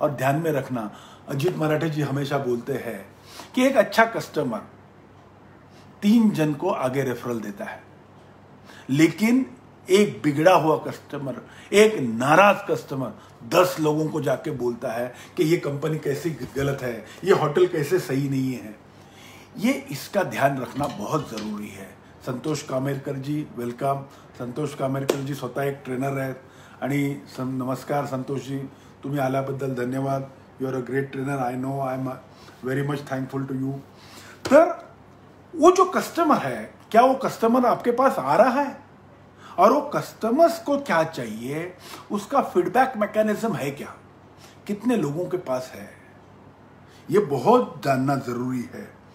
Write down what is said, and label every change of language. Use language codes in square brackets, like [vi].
[hi] और ध्यान में रखना, अजीत मराठे जी हमेशा बोलते हैं कि एक अच्छा कस्टमर 3 जन को आगे रेफरल देता है, लेकिन एक बिगड़ा हुआ कस्टमर, एक नाराज कस्टमर 10 लोगों को जाके बोलता है कि ये कंपनी कैसी गलत है, ये होटल कैसे सही नहीं है। ये इसका ध्यान रखना बहुत जरूरी है। संतोष कामेरकर जी वेलकम। [mr] संतोष कामेरकर जी स्वतः एक ट्रेनर आहेत आणि नमस्कार संतोष जी, तुम्ही आल्याबद्दल धन्यवाद। [en] You are a great trainer, I know, I am very much thankful to you. [hi] तर वो जो कस्टमर है, क्या वो कस्टमर आपके पास आ रहा है और वो कस्टमर्स को क्या चाहिए, उसका फीडबैक मैकेनिज्म है क्या, कितने लोगों के पास है, ये बहुत जानना जरूरी है।